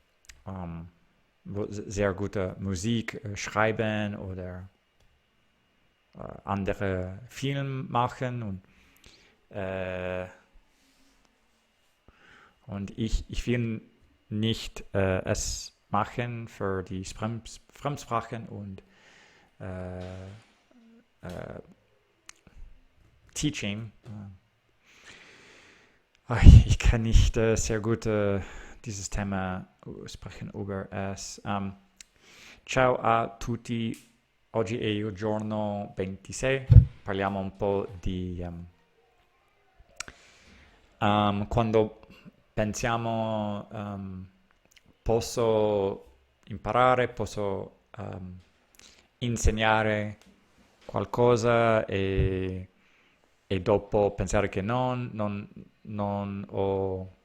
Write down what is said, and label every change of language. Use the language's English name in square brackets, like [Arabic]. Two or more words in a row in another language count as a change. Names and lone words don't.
[German] Musik schreiben oder andere Filme machen und ich will nicht es machen für die Fremdsprachen und Teaching. Ich kann nicht sehr gut dieses Thema sprechen über es. [Italian] Ciao a tutti oggi è il giorno 26, parliamo un po' di quando pensiamo posso imparare, posso insegnare qualcosa e dopo pensare che non ho